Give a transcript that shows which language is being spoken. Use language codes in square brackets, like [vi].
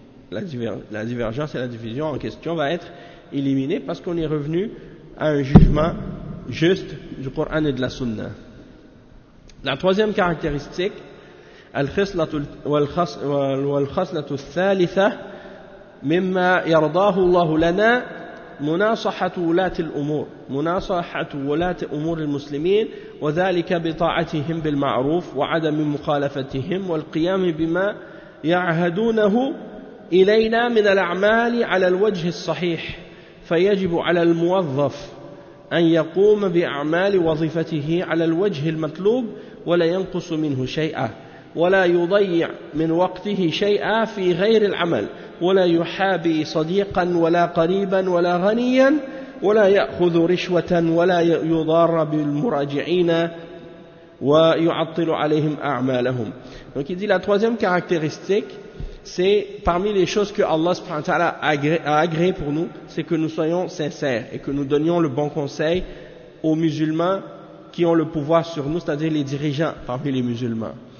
[fr] La divergence et la division en question va être éliminée parce qu'on est revenu à un jugement juste du Coran et de la Sunna. La troisième caractéristique, [ar] al-khislatu al-thalitha mimma yardahu Allahu lana مناصحة ولاة الأمور، مناصحة ولاة أمور المسلمين، وذلك بطاعتهم بالمعروف وعدم مخالفتهم والقيام بما يعهدونه إلينا من الأعمال على الوجه الصحيح. فيجب على الموظف أن يقوم بأعمال وظيفته على الوجه المطلوب ولا ينقص منه شيئا، ولا يضيع من وقته شيئا في غير العمل، ولا يحابي صديقا ولا قريبا ولا غنيا، ولا يأخذ رشوة، ولا يضار بالمراجعين ويعطل عليهم أعمالهم. [fr] Donc il dit la troisième caractéristique, c'est parmi les choses que Allah subhanahu wa ta'ala a agréé pour nous, c'est que nous soyons sincères et que nous donnions le bon conseil aux musulmans qui ont le pouvoir sur nous, c'est-à-dire les dirigeants parmi les musulmans.